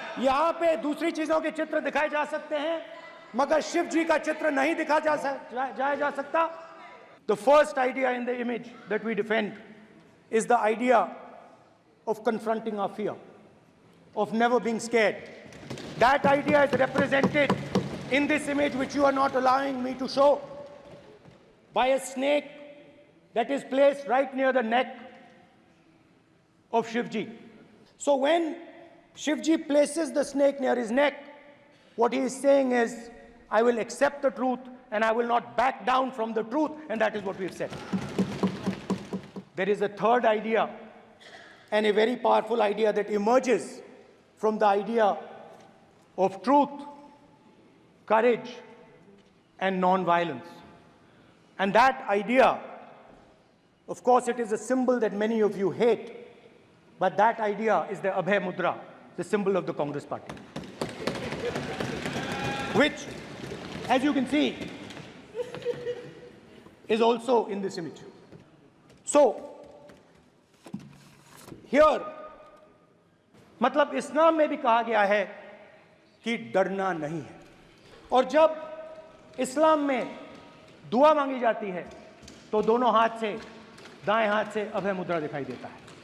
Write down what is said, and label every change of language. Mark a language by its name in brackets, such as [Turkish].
[Hindi] यहाँ पे दूसरी चीजों के चित्र दिखाए जा सकते हैं, मगर शिव जी का चित्र नहीं दिखा जा सकता। [English] The first idea in the image that we defend is the idea of confronting our fear, of never being scared. That idea is represented in this image, which you are not allowing me to show, by a snake that is placed right near the neck of Shivji. So when Shivji places the snake near his neck, what he is saying is, I will accept the truth and I will not back down from the truth, and that is what we have said. There is a third idea, and a very powerful idea that emerges from the idea of truth, courage, and non-violence. And that idea, of course, it is a symbol that many of you hate, but that idea is the Abhay Mudra, the symbol of the Congress Party, which, as you can see, is also in this image. So, here [Hindi] मतलब इस्लाम में भी कहा गया है कि डरना नहीं है। और जब इस्लाम में दुआ मांगी जाती है तो दोनों हाथ से, दाएं हाथ से अभय मुद्रा दिखाई देता है।